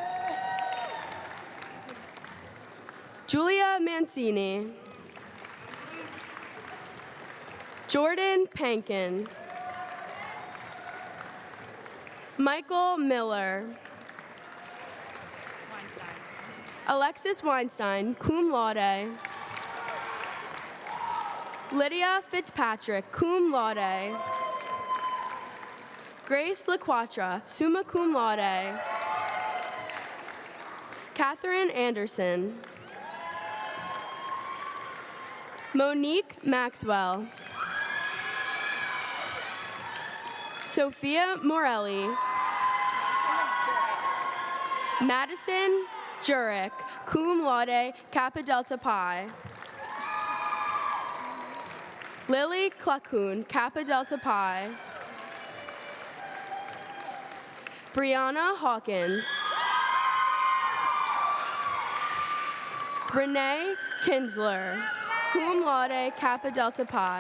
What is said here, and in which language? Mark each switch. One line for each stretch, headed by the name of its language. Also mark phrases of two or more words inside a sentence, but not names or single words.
English: Julia Mancini. Jordan Pankin. Michael Miller. Weinstein. Alexis Weinstein,
Latin: cum laude.
English: Lydia Fitzpatrick,
Latin: cum laude.
English: Grace LaQuatra,
Latin: summa cum laude.
English: Catherine Anderson. Monique Maxwell. Sophia Morelli. Madison Jurek,
Latin: cum laude,
English: Kappa Delta Pi. Lily Cluckhoon, Kappa Delta Pi. Brianna Hawkins. Renee Kinsler,
Latin: cum laude,
English: Kappa Delta Pi.